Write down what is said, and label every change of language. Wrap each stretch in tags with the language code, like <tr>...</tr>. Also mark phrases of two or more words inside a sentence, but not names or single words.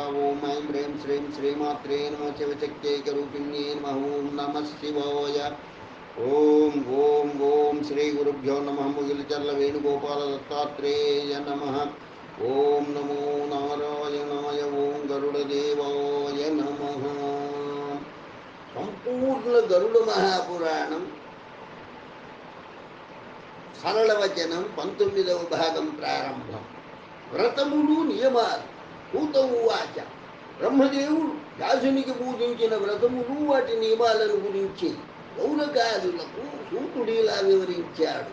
<sa>ॐ ऐं ह्रीं श्रीं श्रीमात्रे नमः शिवशक्त्यैकरूपिण्ये नमः ॐ नमः शिवाय ॐ ॐ ॐ श्रीगुरुभ्यो नमः मुगिलचर्ल वेणुगोपाल दत्तात्रेय नमः ॐ नमो नारायणाय ॐ गरुडदेवाय नमः</sa> <te>సంపూర్ణ గరుడ మహాపురాణం సరళవచనం 19వ భాగం ప్రారంభం. వ్రతములు నియమాలు. పూత ఉవాచ బ్రహ్మదేవుడు వ్యాసునికి పూజించిన వ్రతములు వాటి నియమాలను గురించి గౌరకాదులకు సూతుడిలా వివరించాడు.</te>